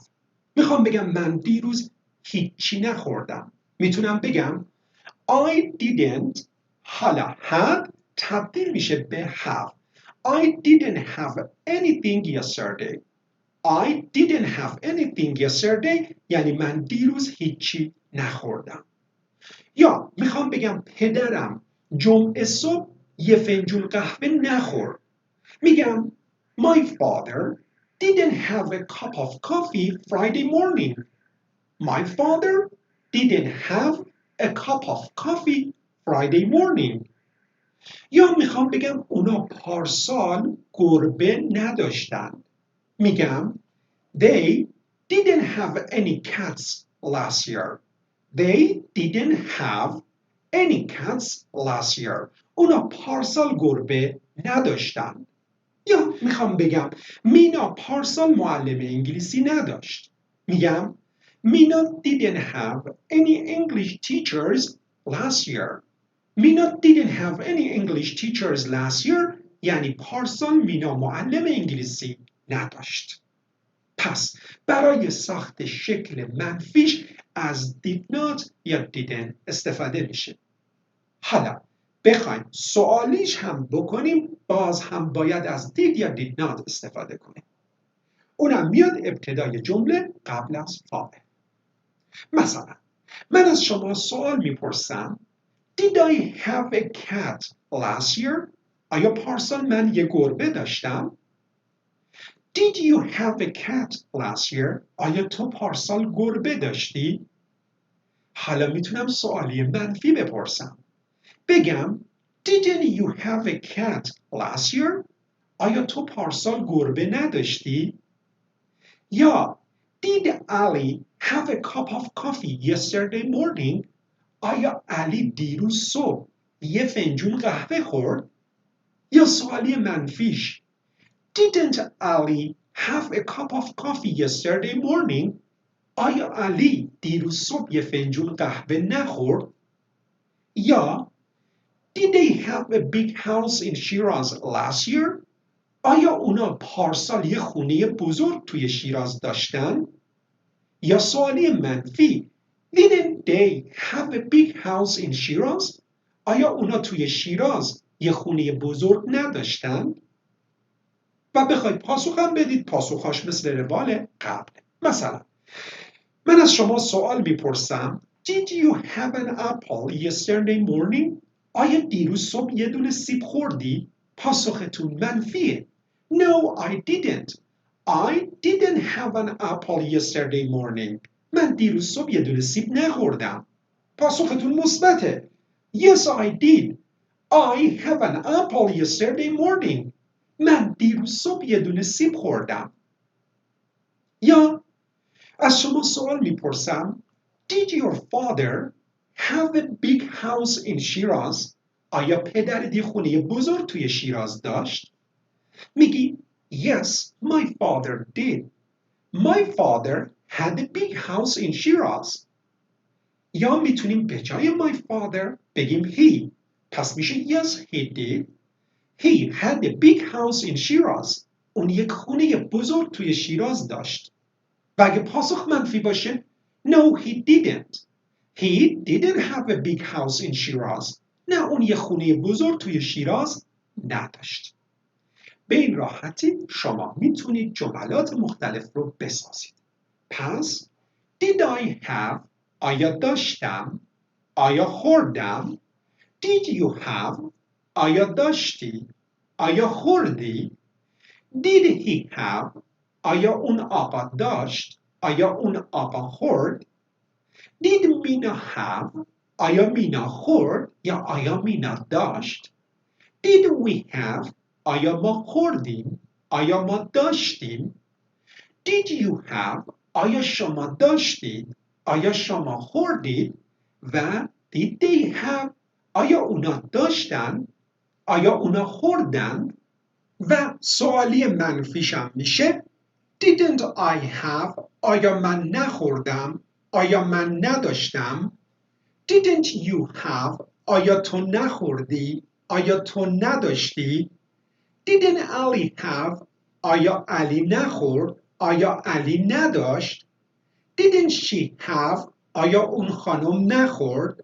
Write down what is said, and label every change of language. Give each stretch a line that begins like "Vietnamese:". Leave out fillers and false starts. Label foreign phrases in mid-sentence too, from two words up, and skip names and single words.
Persian: میخوام بگم من دیروز هیچی نخوردم، میتونم بگم
English: I didn't.
Persian: حالا had تبدیل میشه به have.
English: I didn't have anything yesterday. I didn't have anything yesterday
Persian: یعنی من دیروز هیچی نخوردم. یا میخوام بگم پدرم جمعه صبح یه فنجون قهوه نخورد، میگم
English: My father didn't have a cup of coffee Friday morning. My father didn't have a cup of coffee Friday morning.
Persian: یا میخوام بگم اونا پارسال گربه نداشتن، میگم
English: They didn't have any cats last year. They didn't have any cats last year.
Persian: اونا پارسال گربه نداشتن. یا میخوام بگم مینا پارسال معلم انگلیسی نداشت، میگم مینا
English: didn't have any English teachers last year. مینا didn't have any English teachers last year
Persian: یعنی پارسال مینا معلم انگلیسی نداشت. پس برای ساخت شکل منفیش از
English: did not
Persian: یا didn't استفاده میشه. حالا بخوایم سوالیش هم بکنیم باز هم باید از did یا
English: did not
Persian: استفاده کنیم. اونم میاد ابتدای جمله قبل از فاعل. مثلا من از شما سوال میپرسم
English: Did I have a cat last year?
Persian: آیا پارسال من یه گربه داشتم؟
English: Did you have a cat last year?
Persian: آیا تو پارسال گربه داشتی؟ حالا میتونم سوالی منفی بپرسم.
English: بگم Didn't you have a cat last year?
Persian: آیا تو پارسال گربه نداشتی؟
English: یا Did Ali have a cup of coffee yesterday morning?
Persian: آیا علی دیروز صبح یه فنجون قهوه خورد؟ یا سوالی منفیش
English: Didn't Ali have a cup of coffee yesterday morning?
Persian: آیا علی دیروز صبح یه فنجون قهوه نخورد؟
English: یا Did they have a big house in Shiraz last year?
Persian: آیا اونا پارسال یه خونه بزرگ توی شیراز داشتن؟ یا سوالی منفی
English: Didn't they have a big house in Shiraz?
Persian: آیا اونا توی شیراز یه خونه بزرگ نداشتن؟ و بخواید پاسخم بدید پاسخاش مثل روال قبل. مثلا من از شما سوال میپرسم
English: Did you have an apple yesterday morning?
Persian: آیا دیروز صبح یه دونه سیب خوردی؟ پاسختون منفیه.
English: No, I didn't. I didn't have an apple yesterday morning.
Persian: من دیروز صبح یه دونه سیب نخوردم. پاسختون مثبته.
English: Yes, I did. I have an apple yesterday morning.
Persian: من دیروز صبح یه دونه سیب خوردم. یا از شما سوال میپرسم
English: Did your father have a big house in Shiraz?
Persian: آیا پدرت یه خونه بزرگ توی شیراز داشت؟
English: میگی Yes, my father did. My father had a big house in Shiraz.
Persian: یا میتونیم به جای
English: my father
Persian: بگیم he. پس میشه
English: Yes, he did. He had a big house in Shiraz.
Persian: اون یک خونه بزرگ توی شیراز داشت. و اگه پاسخ منفی باشه
English: No, he didn't. He didn't have a big house in Shiraz.
Persian: نه اون یک خونه بزرگ توی شیراز نداشت. به این راحتی شما میتونید جملات مختلف رو بسازید. پس
English: Did I have
Persian: آیا داشتم؟ آیا خوردم؟
English: Did you have
Persian: آیا داشتی؟ آیا خوردی؟
English: Did he have
Persian: آیا اون آقا داشت؟ آیا اون آقا خورد؟
English: Did Mina have
Persian: آیا مینا خورد یا آیا مینا داشت؟
English: Did we have
Persian: آیا ما خوردیم؟ آیا ما داشتیم؟
English: Did you have
Persian: آیا شما داشتید؟ آیا شما خوردید؟ و
English: Did they have
Persian: آیا اونا داشتن؟ آیا اونا خوردن؟ و سوالی منفیشم میشه
English: Didn't I have
Persian: آیا من نخوردم؟ آیا من نداشتم؟
English: Didn't you have
Persian: آیا تو نخوردی؟ آیا تو نداشتی؟
English: Didn't Ali have
Persian: آیا علی نخورد؟ آیا علی نداشت؟
English: Didn't she have
Persian: آیا اون خانم نخورد؟